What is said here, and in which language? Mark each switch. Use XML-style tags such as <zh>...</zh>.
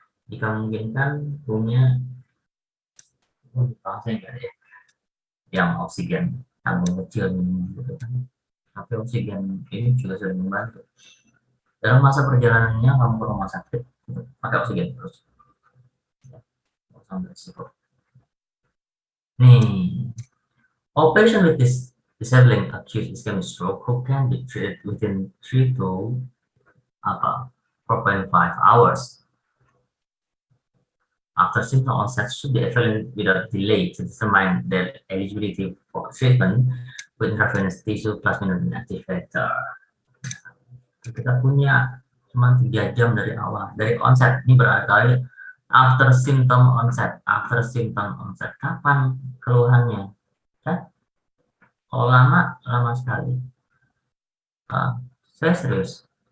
<id>Jika memungkinkan punya saya enggak ya yang oksigen tabung kecil gitu kan, tapi oksigen ini juga sering membantu dalam masa perjalanannya kamu ke rumah sakit pakai oksigen terus ya, sampai resiko.</id> <en>Nih, all patients with this disabling acute ischemic stroke who can be treated within 3 to 4.5 hours after symptom onset should be evaluated without delay to determine their eligibility for treatment with intravenous tissue plasminogen activator.</en> <id>Kita punya cuma 3 jam dari awal, dari onset. Ini berarti</id> <en>after symptom onset.</en> <id>Kapan keluhannya? Kan? Kalau lama sekali. Saya serius.</id>